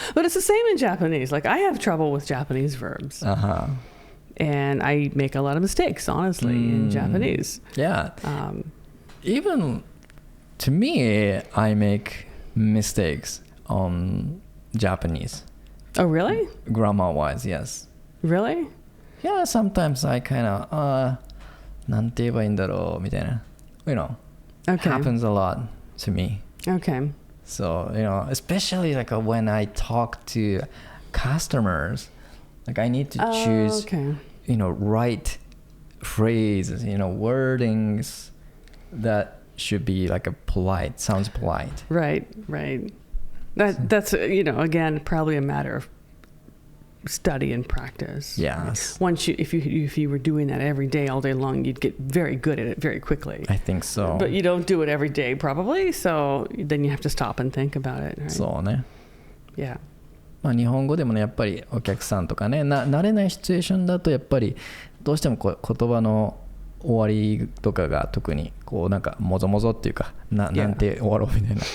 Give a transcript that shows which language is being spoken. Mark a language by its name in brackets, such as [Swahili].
[English] But it's the same in Japanese. Like, I have trouble with Japanese verbs. Uh-huh. And I make a lot of mistakes, honestly, in Japanese. Yeah. Even to me, I make mistakes on Japanese. Oh, really? Grammar-wise, yes. Really? Yeah, sometimes I kind of, [Japanese] なんて言えばいいんだろうみたいな. [English] Okay. Happens a lot to me. Okay. So, especially like when I talk to customers, like I need to choose, right phrases, wordings that should be like sounds polite. Right. That's, again, probably a matter of study and practice. Yes. If you were doing that every day, all day long, you'd get very good at it very quickly. I think so. But you don't do it every day, probably. So then you have to stop and think about it. Right? [Japanese] そうね。 [English] Yeah. [Japanese] まあ日本語でもね、やっぱりお客さんとかね、慣れないシチュエーションだとやっぱりどうしても言葉の終わりとかが特になんかもぞもぞっていうかなんて終わろうみたいな。